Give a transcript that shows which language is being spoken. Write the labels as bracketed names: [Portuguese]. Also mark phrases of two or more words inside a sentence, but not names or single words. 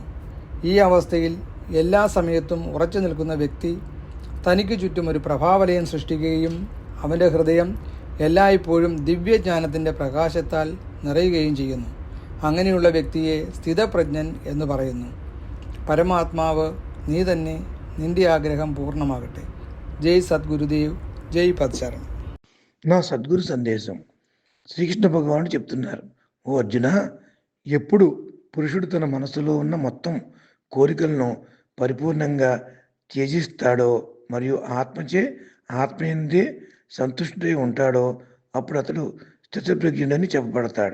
[Malayalam] ഈ അവസ്ഥയിൽ എല്ലാ സമയത്തും ഉറച്ചു നിൽക്കുന്ന വ്യക്തി തനിക്ക് ചുറ്റും ഒരു പ്രഭാവലയം സൃഷ്ടിക്കുകയും അവൻ്റെ ഹൃദയം എല്ലായ്പ്പോഴും ദിവ്യജ്ഞാനത്തിൻ്റെ പ്രകാശത്താൽ നിറയുകയും ചെയ്യുന്നു. അങ്ങനെയുള്ള വ്യക്തിയെ സ്ഥിതപ്രജ്ഞൻ എന്ന് പറയുന്നു. പരമാത്മാവ് നീ തന്നെ, നിന്റെ ആഗ്രഹം പൂർണ്ണമാകട്ടെ. [Telugu] జై సద్గురుదేవ్, జై పద్శరణ్. నా సద్గురు సందేశం శ్రీకృష్ణ భగవానుడు చెప్తున్నారు, ఓ అర్జున, ఎప్పుడు పురుషుడు తన మనసులో ఉన్న మొత్తం కోరికలను పరిపూర్ణంగా త్యజిస్తాడో మరియు ఆత్మచే ఆత్మయందే సంతుష్టుడై ఉంటాడో అప్పుడు అతడు స్థితప్రజ్ఞుడని చెప్పబడతాడు.